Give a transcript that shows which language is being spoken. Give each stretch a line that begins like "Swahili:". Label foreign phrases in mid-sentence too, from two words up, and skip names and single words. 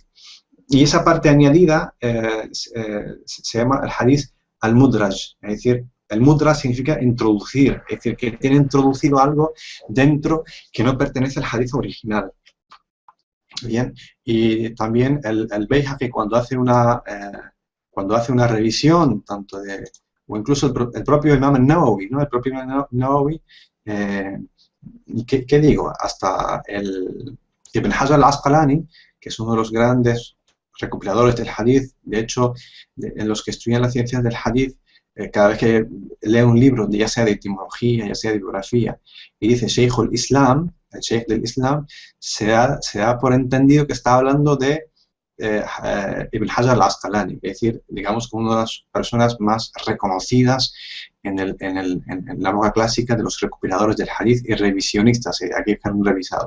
Spanish: Y esa parte añadida se llama el
Arabic: حديث المدرج,
Spanish: es decir, el mudraj significa introducir, es decir, que tiene introducido algo dentro que no pertenece al hadith original. Bien, y también el Bayhaqi cuando hace una revisión, tanto o incluso el propio Imam al-Nawawi, ¿no? El propio Imam al-Nawawi, ¿qué digo? Hasta el Ibn Hajar al-Asqalani, que es uno de los grandes recopiladores del hadith, de hecho, en los que estudian las ciencias del hadith, cada vez que lee un libro, ya sea de etimología, ya sea de biografía, y dice
Arabic: شيخ الإسلام,
Spanish: el Sheikh del Islam, se da por entendido que está hablando de Ibn Hajar al-Asqalani, es decir, digamos, como una de las personas más reconocidas en la época clásica de los recopiladores del hadith y revisionistas, aquí que han revisado.